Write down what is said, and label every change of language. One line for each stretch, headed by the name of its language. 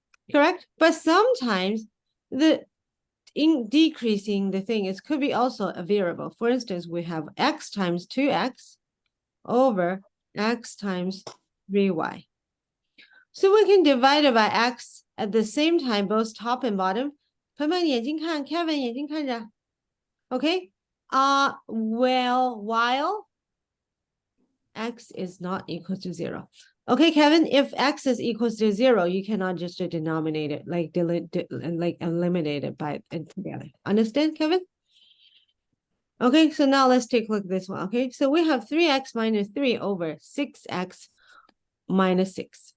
English: Correct? But sometimes the decreasing the thing is could be also a variable. For instance, we have x times 2x over x times 3y. So we can divide it by x at the same time, both top and bottom.
Chinese: 朋友们眼睛看 Kevin 眼睛看着 Okay.
English: Well, while x is not equal to 0. Okay, Kevin, if x is equals to 0, you cannot just denominate it, like eliminate it by it together. Understand, Kevin? Okay, so now let's take a look at this one. Okay, so we have 3x minus 3 over 6x minus 6.